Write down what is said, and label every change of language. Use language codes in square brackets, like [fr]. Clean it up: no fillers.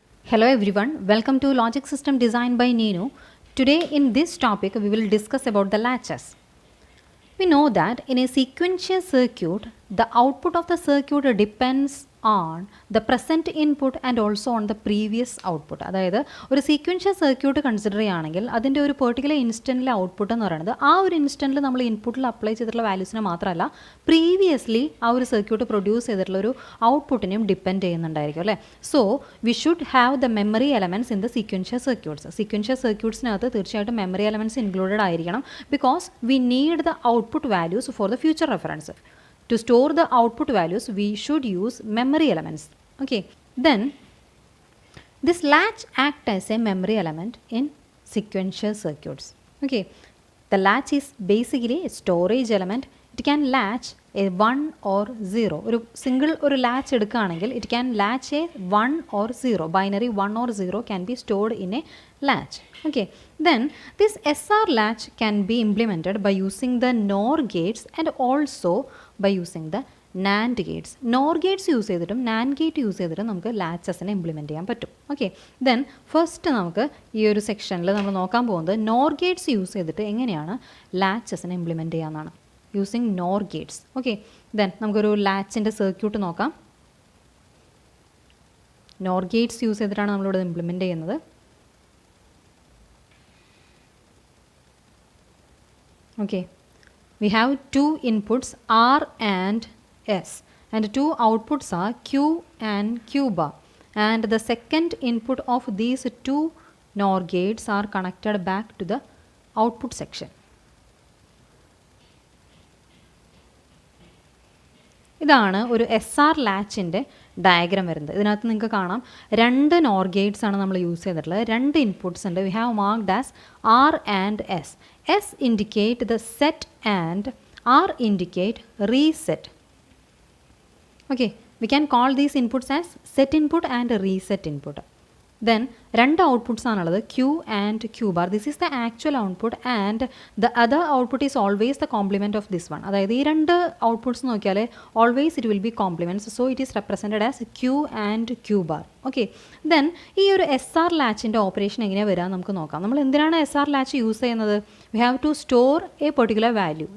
[en] Hello everyone, welcome to Logic System Design by NEENU. Today in this topic we will discuss about the latches. We know that in a sequential circuit, the output of the circuit depends on the present input and also on the previous output. [ml] അതായത് ഒരു sequential circuit consider ചെയ്യുകയാണെങ്കിൽ അതിൻ്റെ ഒരു particular ഇൻസ്റ്റൻറ്റിലെ output എന്ന് പറയുന്നത് ആ ഒരു ഇൻസ്റ്റൻറ്റിൽ നമ്മൾ ഇൻപുട്ടിൽ അപ്ലൈ ചെയ്തിട്ടുള്ള വാല്യൂസിനെ മാത്രമല്ല പ്രീവിയസ്ലി ആ ഒരു സർക്യൂട്ട് പ്രൊഡ്യൂസ് ചെയ്തിട്ടുള്ള ഒരു ഔട്ട്പുട്ടിനെയും ഡിപ്പെൻഡ് ചെയ്യുന്നുണ്ടായിരിക്കും അല്ലേ. [en] So we should have the memory elements in the sequential circuits. [ml] Sequential സർക്യൂട്ട്സിനകത്ത് തീർച്ചയായിട്ടും മെമ്മറി എലമെൻറ്റ്സ് ഇൻക്ലൂഡഡ് ആയിരിക്കണം [en] Because we need the output values for the future reference. To store the output values, we should use memory elements. Okay, then this latch acts as a memory element in sequential circuits. Okay, the latch is basically a storage element. It can latch a 1 or 0. [ml] ഒരു single ഒരു latch എടുക്കുകയാണെങ്കിൽ [en] it can latch a 1 or 0. Binary 1 or 0 can be stored in a latch. Okay, then this SR latch can be implemented by using the NOR gates and also by using the NAND gates. [ml] NOR gates use ചെയ്തിട്ടും NAND gate use ചെയ്തിട്ടും നമുക്ക് ലാച്ചസിനെ implement ചെയ്യാൻ പറ്റും. Okay, then first നമുക്ക് ഈ ഒരു സെക്ഷനിൽ നമ്മൾ നോക്കാൻ പോകുന്നത് NOR ഗേറ്റ്സ് യൂസ് ചെയ്തിട്ട് എങ്ങനെയാണ് ലാച്ചസിനെ ഇംപ്ലിമെൻറ്റ് ചെയ്യാമെന്നാണ്. [en] Using NOR gates. [ml] Okay, then നമുക്കൊരു ലാച്ചിൻ്റെ സർക്യൂട്ട് നോക്കാം. NOR ഗേറ്റ്സ് യൂസ് ചെയ്തിട്ടാണ് നമ്മളിവിടെ ഇംപ്ലിമെൻറ്റ് ചെയ്യുന്നത്. [en] Okay, we have two inputs R and S and two outputs are Q and Q bar, and the second input of these two NOR gates are connected back to the output section. [ml] ഇതാണ് ഒരു SR ലാച്ചിൻ്റെ diagram വരുന്നത്. ഇതിനകത്ത് നിങ്ങൾക്ക് കാണാം രണ്ട് NOR Gates ആണ് നമ്മൾ use ചെയ്തിട്ടുള്ളത്. രണ്ട് ഇൻപുട്ട്സ് ഉണ്ട്. [en] We have marked as R and S. S indicate the set and R indicate reset. Okay, we can call these inputs as set input and reset input. [ml] Then രണ്ട് outputs ആണുള്ളത് [en] Q and Q bar. This is the actual output and the other output is always the complement of this one. [ml] അതായത് ഈ രണ്ട് outputs നോക്കിയാൽ [en] Always it will be complements. So it is represented as Q and Q bar. [ml] Okay, then ഈ ഒരു SR ലാച്ചിൻ്റെ operation എങ്ങനെയാണ് വരിക നമുക്ക് നോക്കാം. നമ്മൾ എന്തിനാണ് SR ലാച്ച് യൂസ് ചെയ്യുന്നത്? [en] We have to store a particular value.